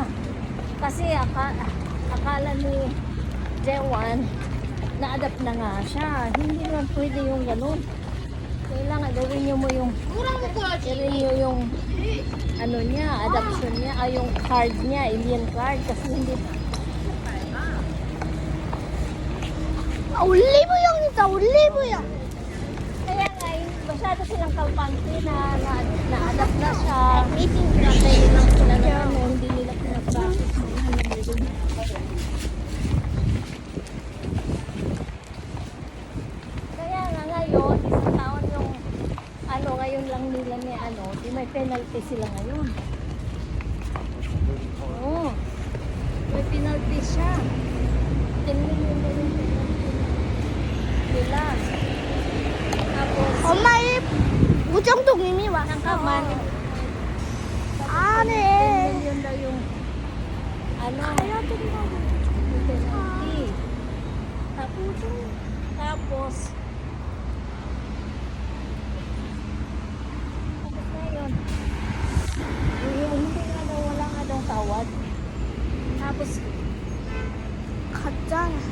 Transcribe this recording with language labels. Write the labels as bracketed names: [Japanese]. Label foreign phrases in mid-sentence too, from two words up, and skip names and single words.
[Filipino] Kasi akala ni Jewan na-adapt na nga siya. Hindi naman pwede yung ganun. Kailangan i-renew mo yung i-renew yung ano niya, adoption niya, yung card niya, [English] alien card. [Filipino] Kasi hindi [Korean] 올리브영이다. 올리브영. [Filipino] kaya nga, masyado silang kalpante na-adapt na siya. Pinatay lang sila na ano, hindi nila pinag-practice. Kaya nga ngayon, isang taon yung ano, ngayon lang nila ni ano, di may penalty sila ngayon. Oo. May penalty siya. 10 million na yung penalty nila. [Korean] 엄마 이 우정동 이미 왔어. 잠깐만. 안 [Filipino] Yun, [Korean] 해. [Filipino] yun daw yung ano, [Korean] 가야 된다고. [Filipino] penalty. Tapos, tapos na yun. Hindi nga daw, wala nga daw tawad. Tapos, [Korean] 갔잖아.